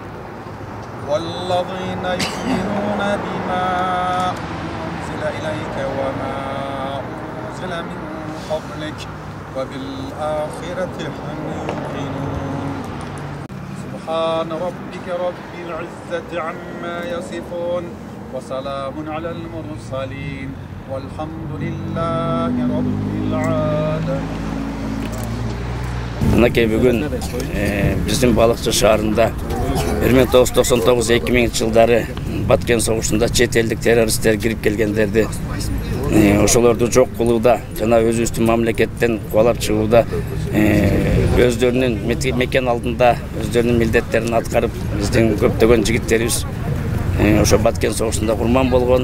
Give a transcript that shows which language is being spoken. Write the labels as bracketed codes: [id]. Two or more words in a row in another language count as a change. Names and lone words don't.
[ar] والذين يؤمنون بما أنزل إليك وما أنزل من قبلك وبالآخرة هم يوقنون سبحان ربك رب العزة عما يصفون وسلام على المرسلين والحمد لله رب العالمين. [ky] Мынакей бүгүн биздин Балыкчы шаарында 1999-2000 жылдары Баткен согушунда чет элдик террористтер кирип келгендерди ошолорду жок кылууда жана өзүбүздүн мамлекеттен кубалап чыгууда өздөрүнүн мекен алдында өздөрүнүн милдеттерин аткарып биздин көптөгөн жигиттерибиз ошо Баткен согушунда курман болгон.